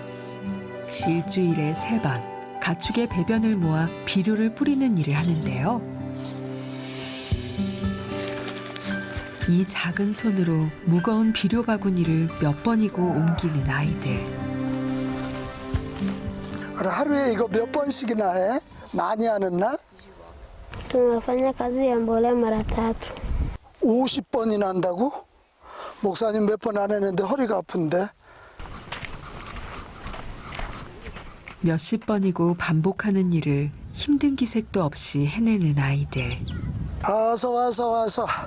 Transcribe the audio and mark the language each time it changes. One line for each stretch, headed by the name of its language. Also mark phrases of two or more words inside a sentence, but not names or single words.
Korean: 일주일에 3번 가축의 배변을 모아 비료를 뿌리는 일을 하는데요. 이 작은 손으로 무거운 비료 바구니를 몇 번이고 옮기는 아이들. 하루에 이거 몇 번씩이나 해? 많이 하는 날?
Swahili: Tunafanya kazi ya mbolea mara 3.
Korean: 50번이나 한다고? 목사님 몇 번 안 했는데 허리가 아픈데? 몇십 번이고 반복하는 일을 힘든 기색도 없이 해내는 아이들. 와서.